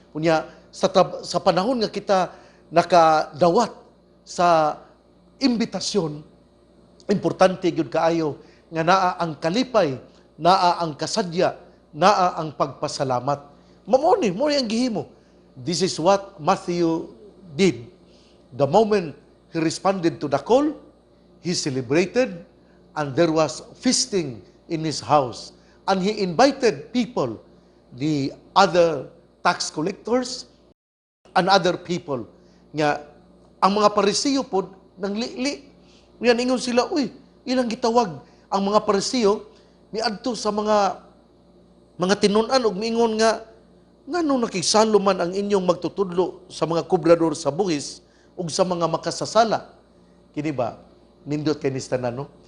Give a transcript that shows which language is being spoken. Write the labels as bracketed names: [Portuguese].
[Cebuano] Unya sa panahon nga kita nakadawat sa imbitasyon, importante yun kaayo nga naa ang kalipay, naa ang kasadya, naa ang pagpasalamat. Mo ang gihimo. [English] This is what Matthew did. The moment he responded to the call, he celebrated, and there was feasting in his house. And he invited people, the other tax collectors, and other people. [Cebuano] Nga, ang mga Pariseo po, nang li. Yan, ingon sila, ilang gitawag. Ang mga Pariseo, miadto sa mga tinunan, o miingon nga nung nakisalo man ang inyong magtutudlo sa mga kubrador sa buhis ug sa mga makasasala. Kini ba? Nindot kay nistanan, no?